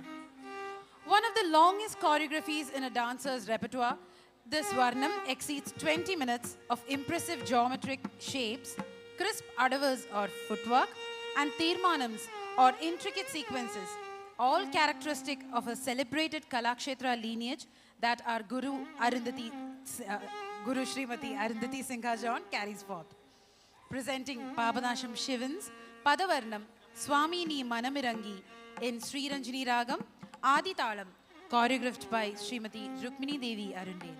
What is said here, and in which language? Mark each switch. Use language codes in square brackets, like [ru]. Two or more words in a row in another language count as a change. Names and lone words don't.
[en] One of the longest choreographies in a dancer's repertoire, this Varnam exceeds 20 minutes of impressive geometric shapes, crisp adavas or footwork, and tirmanams or intricate sequences, all characteristic of a celebrated Kalakshetra lineage that our Guru Srimati Arundhati Singha John carries forth. Presenting Papadasham Shivan's Padavarnam Swami Ni Manamirangi in Sriranjani Ragam, Adi Talam, choreographed by Srimati Rukmini Devi Arundel.